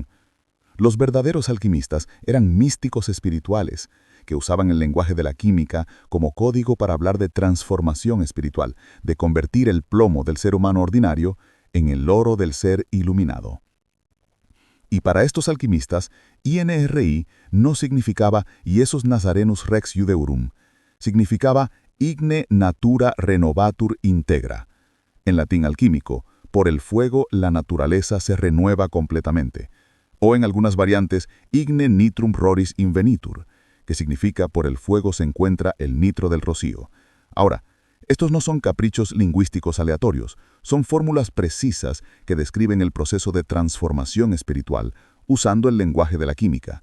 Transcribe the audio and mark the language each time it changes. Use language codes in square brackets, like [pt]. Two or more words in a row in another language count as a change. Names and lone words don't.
[es] Los verdaderos alquimistas eran místicos espirituales, que usaban el lenguaje de la química como código para hablar de transformación espiritual, de convertir el plomo del ser humano ordinario en el oro del ser iluminado. Y para estos alquimistas, INRI no significaba [la] Iesus Nazarenus Rex Iudeurum, [es] significaba [la] Igne Natura Renovatur Integra. [es] En latín alquímico, por el fuego la naturaleza se renueva completamente. O en algunas variantes, [la] Igne Nitrum Roris Invenitur, [es] que significa por el fuego se encuentra el nitro del rocío. Ahora, estos no son caprichos lingüísticos aleatorios, son fórmulas precisas que describen el proceso de transformación espiritual, usando el lenguaje de la química.